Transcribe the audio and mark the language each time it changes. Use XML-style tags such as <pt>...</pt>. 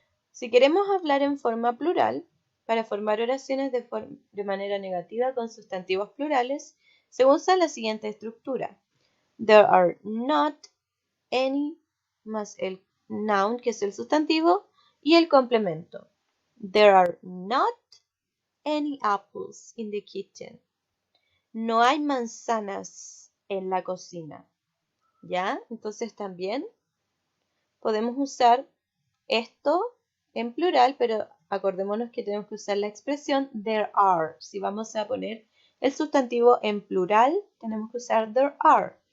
<es>Si queremos hablar en forma plural, para formar oraciones de manera negativa con sustantivos plurales, se usa la siguiente estructura.</es> <en>There are not any</en> <es>más el noun, que es el sustantivo, y el complemento.</es> <en>There are not any apples in the kitchen.</en> <es>No hay manzanas en la cocina. ¿Ya? Entonces también podemos usar esto en plural, pero acordémonos que tenemos que usar la expresión there are. Si vamos a poner el sustantivo en plural, tenemos que usar there are.</es>